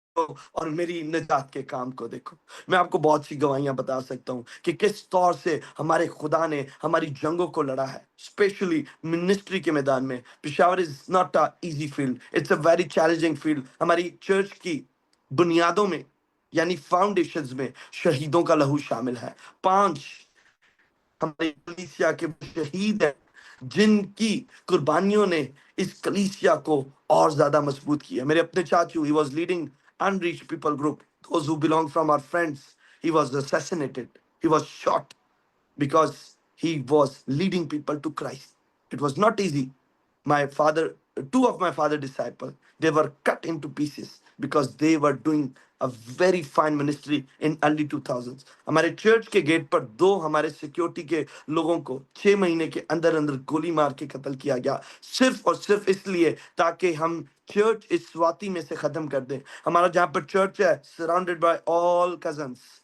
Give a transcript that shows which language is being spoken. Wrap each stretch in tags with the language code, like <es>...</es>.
<ur>اور میری نجات کے کام کو دیکھو۔ میں آپ کو بہت سی گواہیاں بتا سکتا ہوں کہ کس طور سے ہمارے خدا نے ہماری جنگوں کو لڑا ہے، اسپیشلی منسٹری کے میدان میں۔ Peshawar</ur> <en>Is not a easy field, it's a very challenging field.</en> <ur>ہماری چرچ کی بنیادوں میں یعنی فاؤنڈیشنز میں شہیدوں کا لہو شامل ہے۔ 5 ہماری کلیسیا کے وہ شہید ہیں جن کی قربانیوں نے اس کلیسیا کو اور زیادہ مضبوط کیا۔ میرے اپنے چاچو،</ur> <en>he was leading unreached people group, those who belong from our friends. He was assassinated, he was shot because he was leading people to Christ. It was not easy. My father, 2 of my father disciples, they were cut into pieces because they were doing a very fine ministry in early 2000s.</en> <ur>ہمارے church کے get پر 2 ہمارے security کے لوگوں کو 6 مہینے کے اندر اندر گولی مار کے قتل کیا گیا، صرف اور صرف اس لیے تاکہ ہم چرچ اس سواتی میں سے ختم کر دیں۔ ہمارا جہاں پر چرچ ہے</ur> <en>surrounded by all cousins,</en>